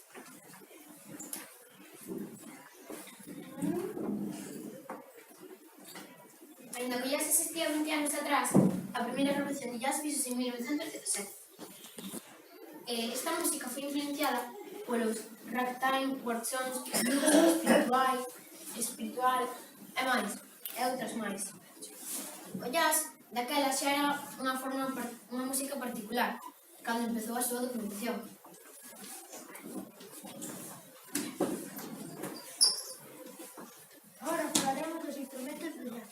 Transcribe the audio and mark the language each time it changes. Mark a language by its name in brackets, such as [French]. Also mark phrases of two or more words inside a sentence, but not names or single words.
[Galician] Ainda que jazz existía 20 anos atrás, a primeira revolución de jazz fixose en 1917. Esta música foi influenciada polos ragtime, [English] world songs, [Galician] blues, espiritual e outras máis. O jazz, daquela xa era unha música particular, cando empezou a súa documentación. Agora falaremos dos instrumentos do jazz.